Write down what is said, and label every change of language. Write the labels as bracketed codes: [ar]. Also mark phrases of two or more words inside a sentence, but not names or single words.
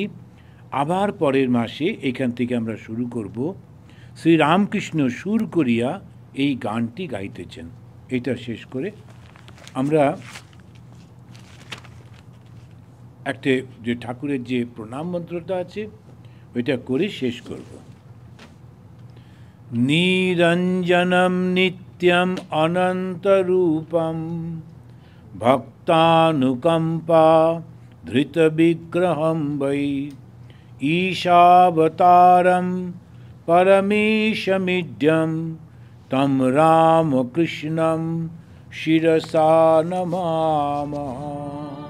[bn] আবার পরের মাসে এখান থেকে আমরা শুরু করব। শ্রীরামকৃষ্ণ সুর করিয়া এই গানটি গাইতেছেন। এটা শেষ করে আমরা একটা যে ঠাকুরের যে প্রণাম মন্ত্রটা আছে ওইটা করে শেষ করব। [sa] নিরঞ্জনম নিত্যম অনন্তরূপম ভক্তানুকম্পা ধৃত বিগ্রহম বৈ ঈশাবতারম পরমেশমিড্যম তম রামকৃষ্ণম শিরসা নমামঃ।